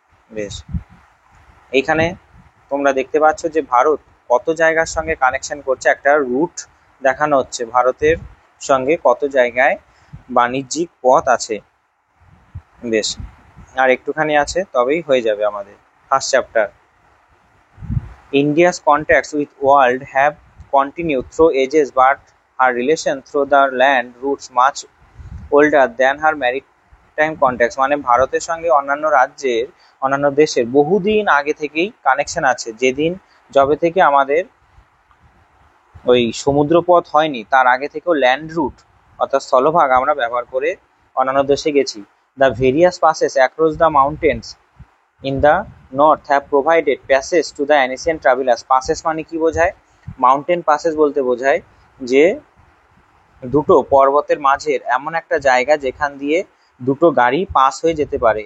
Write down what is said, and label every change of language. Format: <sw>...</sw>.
<bn>বেশ, এইখানে তোমরা দেখতে পাচ্ছ যে ভারত কত জায়গার সঙ্গে কানেকশন করছে, একটা রুট দেখানো হচ্ছে ভারতের সঙ্গে কত জায়গায় বাণিজ্যিক পথ আছে। বেশ, আর একটুখানি আছে তবেই হয়ে যাবে আমাদের first chapter.</bn> <en>India's contacts with world have continued through ages, but her relation through the land routes much older than her maritime contacts.</en> <bn>মানে ভারতের সঙ্গে অন্যান্য দেশের বহুদিন আগে থেকেই কানেকশন আছে। যবে থেকে আমাদের ওই সমুদ্রপথ হয়নি তার আগে থেকেও ল্যান্ড রুট অর্থাৎ স্থলভাগ আমরা ব্যবহার করে অন্যান্য দেশে গেছি।</bn> <en>The various passes across the mountains in the north have provided passage to the ancient travelers.</en> <bn>passes মানে কি বোঝায়? মাউন্টেন পাসেস বলতে বোঝায় যে দুটো পর্বতের মাঝের এমন একটা জায়গা যেখান দিয়ে দুটো গাড়ি পাস হয়ে যেতে পারে।</bn>